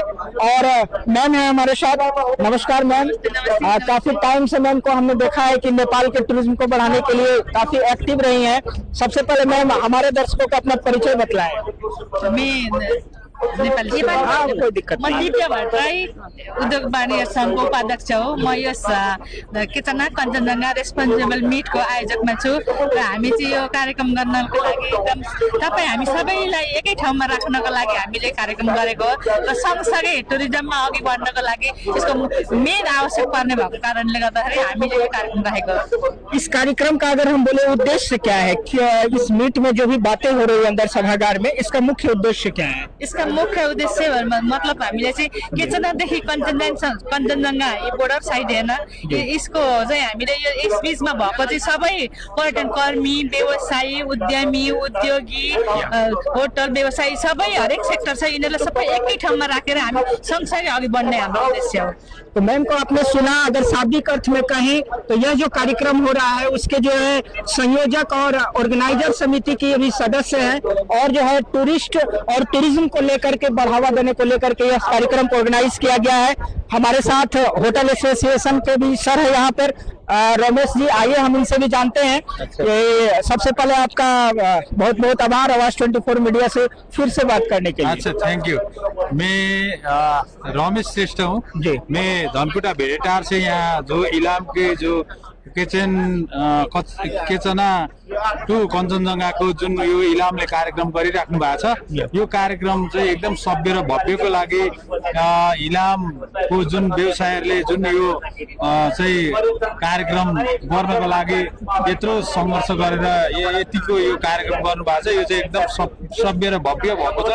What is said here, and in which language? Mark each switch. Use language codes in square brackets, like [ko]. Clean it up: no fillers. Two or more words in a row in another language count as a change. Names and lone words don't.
[hi] और मैम है हमारे साथ। नमस्कार मैम। काफी टाइम से मैम को हमने देखा है कि नेपाल के टूरिज्म को बढ़ाने के लिए काफी एक्टिव रही हैं। सबसे पहले मैम हमारे दर्शकों को अपना परिचय बतलाएं। कोई दिक्कत [ne] म दिव्या भट्टराई उद्योग वाणिज्य संघको उपाध्यक्ष हो। म यस किचना कञ्चनजङ्घा रेस्पोन्सिबल मिटको आयोजकमा छु र हामी चाहिँ यो कार्यक्रम गर्नको लागि एकदम हामी सबैलाई एकै ठाउँमा राख्नको लागि हामीले कार्यक्रम गरेको हो र सँगसँगै टुरिज्ममा अघि बढ्नको लागि यसको मेन आवश्यक पर्ने भएको कारणले गर्दाखेरि हामीले यो कार्यक्रम राखेको हो। [hi] इस कार्यक्रम का अगर हम बोले उद्देश्य क्या है, इस मीट में जो भी बातें हो रही है अंदर सभागार में, इसका मुख्य उद्देश्य क्या है? इसका मुख्य उद्देश्य [ne] मतलब हामीले चाहिँ केचनादेखि कञ्चनजङ्घा यो बोर्डर साइड हेर्न यसको चाहिँ हामीले यो यस बीचमा भएको चाहिँ सबै पर्यटन कर्मी, व्यवसायी, उद्यमी, उद्योगी, होटल व्यवसायी सबै हरेक सेक्टर छ, यिनीहरूलाई सबै एकै ठाउँमा राखेर हामी सँगसँगै अघि बढ्ने हाम्रो उद्देश्य हो। [hi] तो मैम को आपने सुना, अगर शाब्दिक अर्थ में कहें तो यह जो कार्यक्रम हो रहा है उसके जो है संयोजक और ऑर्गेनाइजर समिति की भी सदस्य हैं, और जो है टूरिस्ट और टूरिज्म को लेकर के बढ़ावा देने को लेकर के यह कार्यक्रम को ऑर्गेनाइज किया गया है। हमारे साथ होटल एसोसिएशन के भी सर है यहाँ पर, रमेश जी। आइए हम इनसे भी जानते हैं। सबसे पहले आपका बहुत बहुत आभार आवाज 24 मीडिया से फिर से बात करने के लिए। अच्छा, [en] thank you. [hi] मैं रमेश श्रेष्ठ हूँ जी। मैं धनकुटा भेड़ेटार से यहाँ जो इलाम के जो [ne] केचना टू कञ्चनजङ्घाको जुन यो इलामले कार्यक्रम गरिराख्नु भएको छ, यो कार्यक्रम चाहिँ एकदम सभ्य र भव्यको लागि इलामको जुन व्यवसायहरूले जुन यो चाहिँ कार्यक्रम गर्नको लागि यत्रो सङ्घर्ष गरेर यतिको यो कार्यक्रम गर्नुभएको छ, यो चाहिँ एकदम सभ्य र भव्य भएको छ।